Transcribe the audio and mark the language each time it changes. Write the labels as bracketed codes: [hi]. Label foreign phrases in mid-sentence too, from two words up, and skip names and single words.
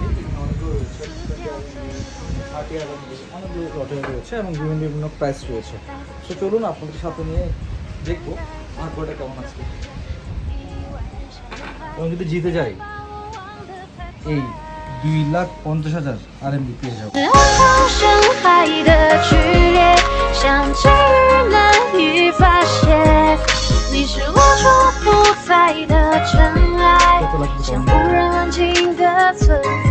[bn] অনেকগুলো রয়েছে, 20 RMB, 30 RMB, অনেকগুলো লটারি রয়েছে এবং বিভিন্ন বিভিন্ন প্রাইস রয়েছে। তো চলুন আপনাদের সাথে নিয়ে দেখবো ভাগ্যটা কেমন আছে। এবং যদি জিতে যাই এই 2,50,000 RMB পেয়ে যাবো। [zh] 深海的剧烈，像今日难以发现。你是我处不在的尘埃，像忽然安静的存在。